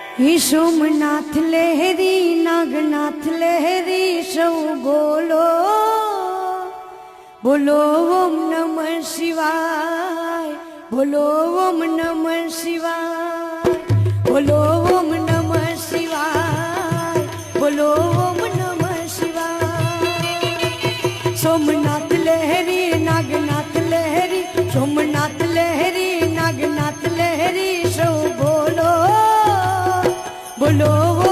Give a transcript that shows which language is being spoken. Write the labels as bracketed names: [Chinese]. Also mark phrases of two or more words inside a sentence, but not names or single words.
[Hindi] ही सोमनाथ लहरी नागनाथ लहरी सौ बोलो बोलो [Sanskrit] ओम नमः शिवाय [Hindi] बोलो [Sanskrit] ओम नमः शिवाय [Hindi] बोलो [Sanskrit] ओम नमः शिवाय [Hindi] बोलो [Sanskrit] ओम नमः शिवाय। [Hindi] सोमनाथ लहरी नागनाथ लहरी सोमनाथ लहरी नागनाथ लहरी सौ बोलो बोलो